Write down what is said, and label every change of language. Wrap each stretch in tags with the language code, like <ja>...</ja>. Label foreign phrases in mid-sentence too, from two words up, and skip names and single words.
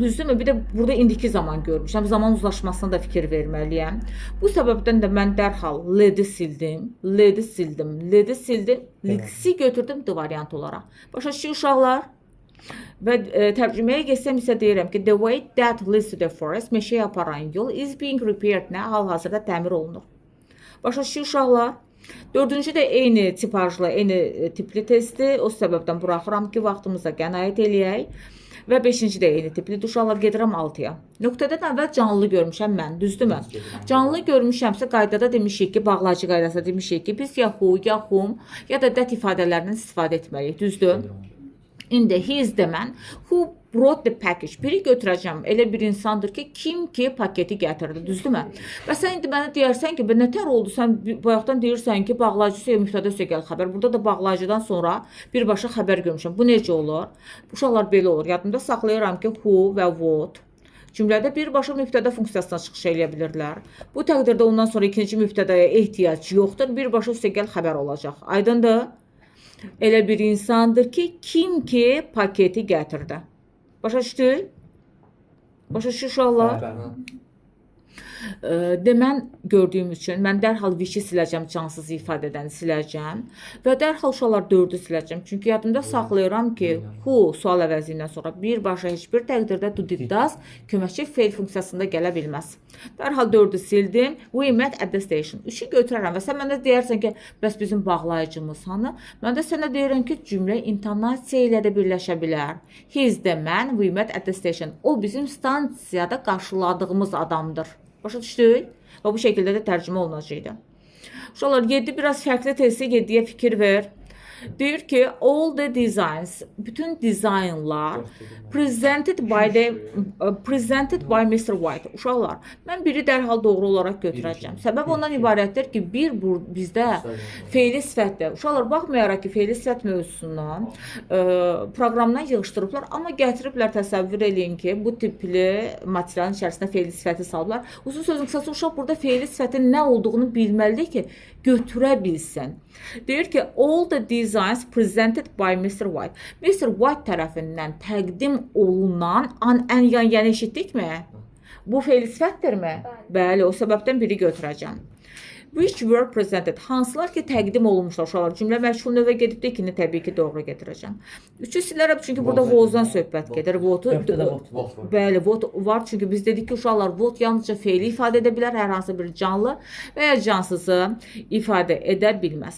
<az>Düzdürmü? Bir də burada indiki zaman görmüşəm. Zaman uzlaşmasına da fikir verməliyəm. Bu səbəbdən də mən dərhal ledi sildim, lidsi götürdüm D variant olaraq. Başa düşdük uşaqlar? Və tərcüməyə geçsəm isə deyirəm ki,</az> <en>the way that leads to the forest,</en> <az>meşəyə aparan yol</az> <en>is being repaired,</en> <az>nə? Hal-hazırda təmir olunur. Başa düşdük uşaqlar? Dördüncü də eyni tipajlı, eyni tipli testi. O səbəbdən buraxıram ki, vaxtımıza qənaət eləyək. Və 5-ci də eyni tipli. Uşaqlar gedirəm 6-ya. Nöqtədən əvvəl canlı görmüşəm mən, düzdürmü? Canlı görmüşəmsə qaydada demişik ki, bağlayıcı qaydasında demişik ki, biz ya who, ya whom, ya da that ifadələrindən istifadə etməliyik, düzdür? İndi his demən,</az> <en>who brought the package.</en> <az>Biri götürəcəm, elə bir insandır ki, kim ki paketi gətirdi, düzdürmü? Və sən indi mənə deyərsən ki, nətər oldu, sən bayaqdan deyirsən ki, bağlayıcısı ya mübtəda gəl xəbər. Burada da bağlayıcıdan sonra birbaşa xəbər görmüşəm. Bu necə olur? Uşaqlar belə olur. Yadımda saxlayıram ki, who və what cümlədə birbaşa mübtəda funksiyasına çıxış eləyə bilirlər. Bu təqdirdə ondan sonra ikinci mübtədaya ehtiyac yoxdur. Birbaşa gəl xəbər olacaq. Aydındır? Elə bir insandır ki, kim ki paketi gətirdi. Başa düşdük? Başa düşdük uşaqlar? Demən gördüyüm üçün mən dərhal which-i siləcəm, cansız ifadədən siləcəm və dərhal uşaqlar 4-ü siləcəm. Çünki yadımda saxlayıram ki, who sual əvəzindən sonra birbaşa heç bir təqdirdə</az> <en>do did does</en> <az>köməkçi feil funksiyasında gələ bilməz. Dərhal 4-ü sildim.</az> <en>We met at the station.</en> <az>3-ü götürərəm və sən mənə deyərsən ki, bəs bizim bağlayıcımız hanı? Mən də sənə deyirəm ki, cümlə intonasiya ilə də birləşə bilər.</az> <en>He is the man we met at the station.</en> <az>O bizim stansiyada qarşıladığımız adamdır. Başa düşdük? Və bu şəkildə də tərcümə olunacaqdı. Uşaqlar, 7 biraz fərqli testi, 7-yə fikir ver. Deyir ki,</az> <en>all the designs,</en> <az>bütün dizaynlar</az> <en>presented by Mr. White.</en> <az>Uşaqlar, mən biri dərhal doğru olaraq götürəcəm. Səbəb ondan ibarətdir ki, bizdə feili sifətdir. Uşaqlar, baxmayaraq ki, feili sifət mövzusundan proqramdan yığışdırıblar, amma gətiriblər, təsəvvür eləyin ki, bu tipli materialın içərisində feili sifəti salıblar. Uzun sözün qısası, uşaq burada feili sifətin nə olduğunu bilməlidir ki, götürə bilsin. Deyir ki,</az> <en>all the designs presented by Mr. White. Mr.</en> <az>White tərəfindən təqdim olunan yəni eşitdikmi? Bu feil sifətdirmi? Bəli, o səbəbdən biri götürəcəm.</az> <en>Which were presented.</en> <az>Hansılar ki, təqdim olunmuşlar uşaqlar. Cümlə məşğul növə gedib də ikini təbii ki, doğru getirəcəm. Üçü silərəm, çünki burada votdan söhbət gedir. Bəli, vot var. Çünki biz dedik ki, uşaqlar, vot yalnızca feili ifadə edə bilər, hər hansı bir canlı və ya cansızı ifadə edə bilməz.</az>